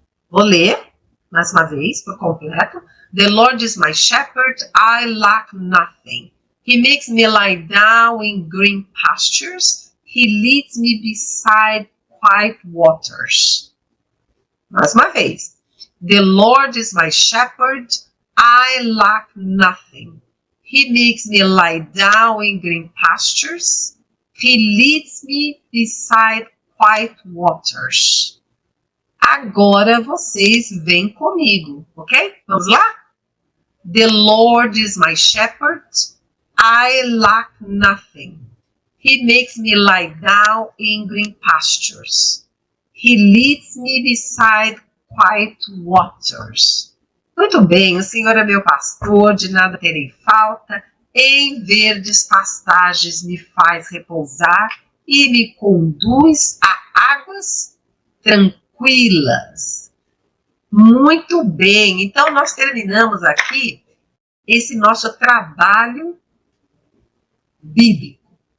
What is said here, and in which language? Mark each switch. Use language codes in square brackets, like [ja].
[pt] Vou ler mais uma vez por completo. [en] The Lord is my shepherd, I lack nothing. He makes me lie down in green pastures. He leads me beside quiet waters. [pt] Mais uma vez. [en] The Lord is my shepherd, I lack nothing. He makes me lie down in green pastures. He leads me beside quiet waters. [pt] Agora vocês vêm comigo, ok? Vamos lá? [en] The Lord is my shepherd. I lack nothing. He makes me lie down in green pastures. He leads me beside quiet waters. [pt] Muito bem, o Senhor é meu pastor, de nada terei falta. Em verdes pastagens me faz repousar e me conduz a águas tranquilas. Muito bem, então nós terminamos aqui esse nosso trabalho bíblico.